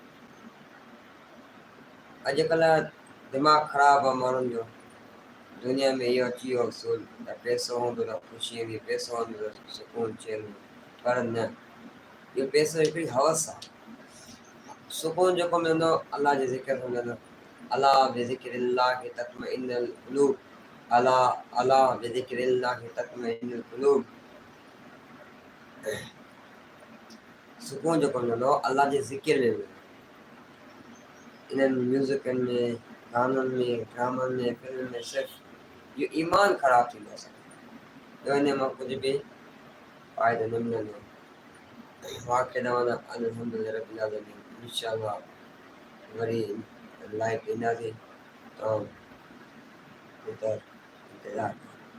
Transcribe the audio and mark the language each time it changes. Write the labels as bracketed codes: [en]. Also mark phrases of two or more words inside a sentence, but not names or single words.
[sd] अॼुकल्ह दिमाग़ु ख़राबु आहे माण्हुनि जो। दुनिया में इहो अची वियो असूल त पैसो हूंदो त ख़ुशी ईंदी, पैसो हूंदो त सुकून चैन, पर न, इहो पैसो हिकिड़ी हवस आहे। सुकून जेको मिलंदो अलाह जे ज़िक्र सां मिलंदो। [ar] ألا بذكر الله تطمئن القلوب، ألا بذكر الله تطمئن القلوب. [sd] सुकून जेको मिलंदो अलाह जे ज़िक्र में मिलंदो। इन्हनि म्यूज़िकनि में, गाननि में, ड्रामनि में, फिल्म में सिर्फ़ु इहो ईमान ख़राबु थींदो आहे असांजो, ॿियो इन मां कुझु बि फ़ाइदो न मिलंदो। वाक़ई दवाना [ar] الحمد لله رب العالمين. [sd] इंशाअल्लाह वरी लाइव ईंदासीं, तो इंतज़ारु